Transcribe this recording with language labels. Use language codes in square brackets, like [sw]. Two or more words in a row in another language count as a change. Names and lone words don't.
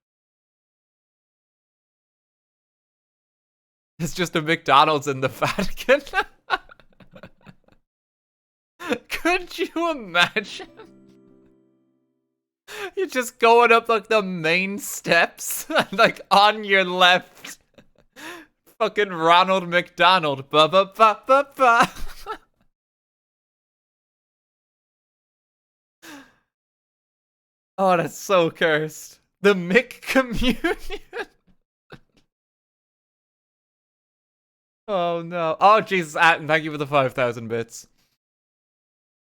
[en] It's just a McDonald's in the Vatican. Could you imagine? You're just going up, like, the main steps, like, on your left. Fucking Ronald McDonald. Ba-ba-ba-ba-ba. Oh, that's so cursed. The Mick Communion. Oh, no. Oh, Jesus, Atten, thank you for the 5,000 bits.